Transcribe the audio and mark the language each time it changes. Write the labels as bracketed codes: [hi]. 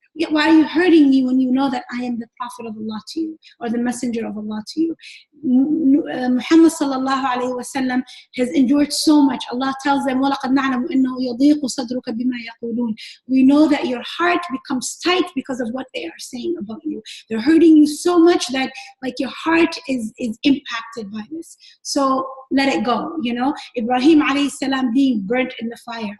[en] Why are you hurting me when you know that I am the Prophet of Allah to you, or the Messenger of Allah to you? Muhammad sallallahu alayhi wa sallam has endured so much. Allah tells them, [ar] وَلَقَدْ نَعْلَمُ إِنَّهُ يَضِيقُ صَدْرُكَ بِمَا يَقُولُونَ. [en] We know that your heart becomes tight because of what they are saying about you. They're hurting you so much that, like, your heart is impacted by this. So let it go, you know? Ibrahim alayhi salam being burnt in the fire.